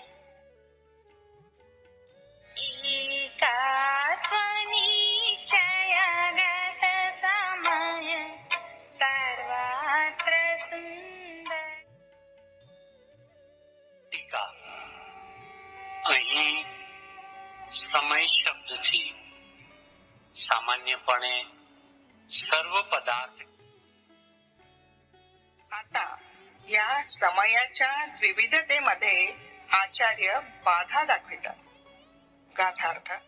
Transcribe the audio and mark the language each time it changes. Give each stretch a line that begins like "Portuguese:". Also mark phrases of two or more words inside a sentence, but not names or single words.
Gujarati: એકાત્વ નિશ્ચયગત સમય સર્વત્ર સુંદર. ટીકા. અહીં સમય શબ્દથી
Marathi: सामान्यपणे सर्व पदार्थ. आता या समयाच्या विविधतेमध्ये आचार्य बाधा दाखवितात. गाथार्थ